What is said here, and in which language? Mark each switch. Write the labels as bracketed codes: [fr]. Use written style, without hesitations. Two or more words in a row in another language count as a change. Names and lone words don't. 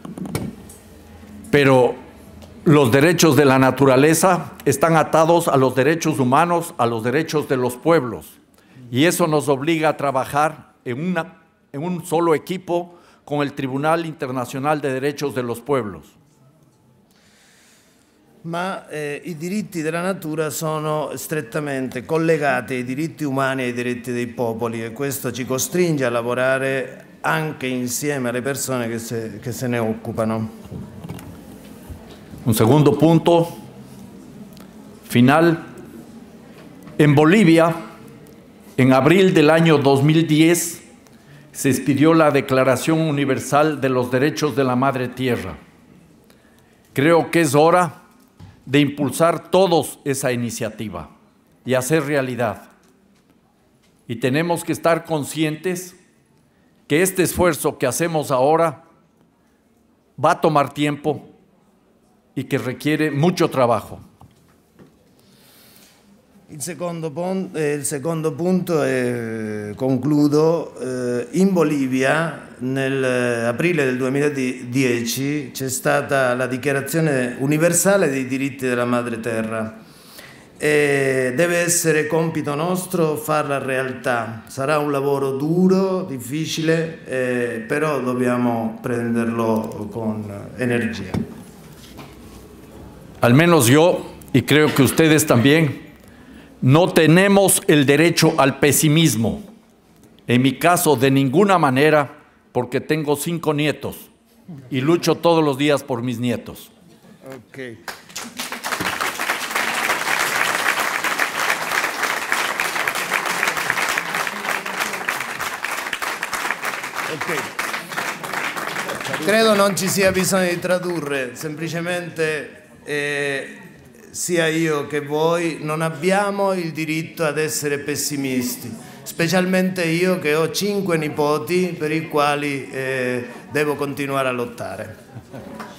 [es] Pero los derechos de la naturaleza están atados a los derechos humanos, a los derechos de los pueblos. Y eso nos obliga a trabajar en un solo equipo con el Tribunal Internacional de Derechos de los Pueblos. [it] Ma i diritti della natura sono strettamente collegati ai diritti umani e ai diritti dei popoli, e questo ci costringe a lavorare anche insieme alle persone che se ne occupano. [es] Un segundo punto final. En Bolivia, en abril del año 2010, se expidió la Declaración Universal de los Derechos de la Madre Tierra. Creo que es hora de impulsar todos esa iniciativa y hacer realidad. Y tenemos que estar conscientes que este esfuerzo que hacemos ahora va a tomar tiempo y que requiere mucho trabajo. [it] Il secondo punto, concludo, in Bolivia nell'aprile del 2010 c'è stata la Dichiarazione Universale dei diritti della Madre Terra e deve essere compito nostro farla realtà. Sarà un lavoro duro, difficile, però dobbiamo prenderlo con energia. [es] Al menos yo, y creo que ustedes también, no tenemos el derecho al pesimismo. En mi caso, de ninguna manera, porque tengo 5 nietos y lucho todos los días por mis nietos. [it] Okay. Credo non ci sia bisogno di tradurre, semplicemente sia io che voi non abbiamo il diritto ad essere pessimisti, specialmente io che ho 5 nipoti per i quali devo continuare a lottare.